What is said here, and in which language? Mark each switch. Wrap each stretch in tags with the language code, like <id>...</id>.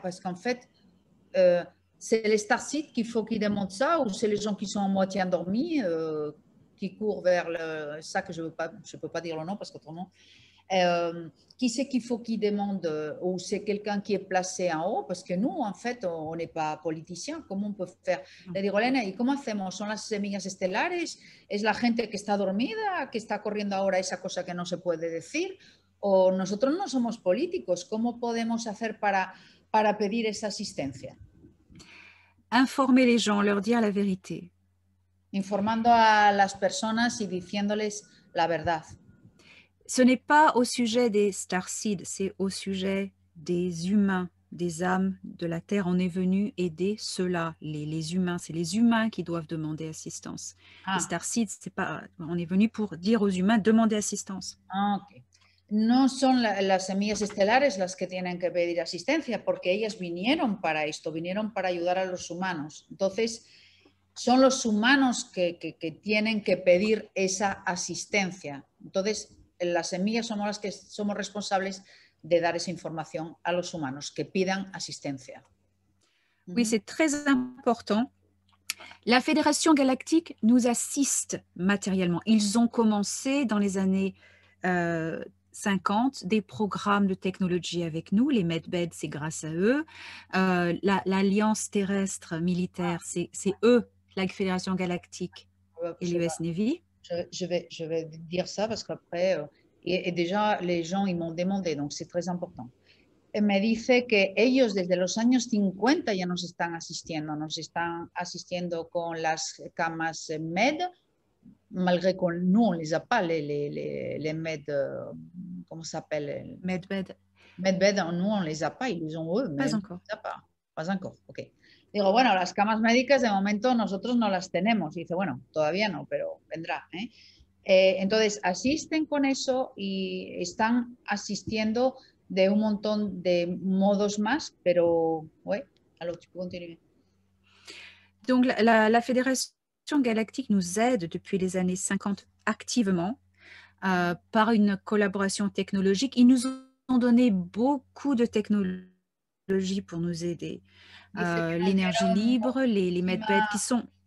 <fr>Parce qu'en fait, c'est les Starseeds qu'il faut qu'ils démontrent ça, ou c'est les gens qui sont à moitié endormis, qui courent vers ça que je peux pas dire le nom parce qu'autrement... qui c'est qu'il faut qu'il demande, ou c'est quelqu'un qui est placé en haut, parce que nous, en fait, on n'est pas politiciens,</fr> <es>¿cómo</es> <fr>on peut faire?</fr> <es>Le digo, Elena, ¿y cómo hacemos? ¿Son las semillas estelares? ¿Es la gente que está dormida, que está corriendo ahora esa cosa que no se puede decir? ¿O nosotros no somos políticos? ¿Cómo podemos hacer para pedir esa asistencia?</es> <fr>Informer les gens, leur dire la vérité.</fr> <es>Informando a las personas y diciéndoles la verdad.</es> <fr>Ce n'est pas au sujet des starseeds, c'est au sujet des humains, des âmes de la Terre. On est venu aider ceux-là, les humains. C'est les humains qui doivent demander assistance. Ah. Les starseeds, c'est pas. On est venu pour dire aux humains demander assistance. Ah, ok.</fr> <es>No son las semillas estelares las que tienen que pedir asistencia, porque ellas vinieron para esto, vinieron para ayudar a los humanos. Entonces, son los humanos que tienen que pedir esa asistencia. Entonces, las semillas somos las que somos responsables de dar esa información a los humanos, que pidan asistencia.</es> <fr>Oui, c'est très important. La Fédération Galactique nous assiste matériellement. Ils ont commencé dans les années 50 des programmes de technologie avec nous. Les Medbed, c'est grâce à eux. L'Alliance terrestre militaire, c'est eux, la Fédération Galactique et l'US Navy. Je vais dire ça parce qu'après, et déjà les gens ils m'ont demandé, donc c'est très important.</fr> <es>Me dice que ellos desde los años 50 ya nos están asistiendo con las camas MED,</es> <fr>malgré que nous on les a pas, les MED, comment ça s'appelle?</fr> <es>Medbed.</es> <fr>Medbed, nous on les a pas, ils les ont eux, mais pas encore. Pas encore, ok.</fr> <es>Digo, bueno, las camas médicas de momento nosotros no las tenemos. Y dice, bueno, todavía no, pero vendrá. Entonces, asisten con eso y están asistiendo de un montón de modos más, pero,</es> <fr>ouais, alors tu peux continuer. Donc, la Fédération Galactique nous aide depuis les années 50 activement par une collaboration technologique. Ils nous ont donné beaucoup de technologies pour nous aider. L'énergie libre, les Medbed qui sont...</fr>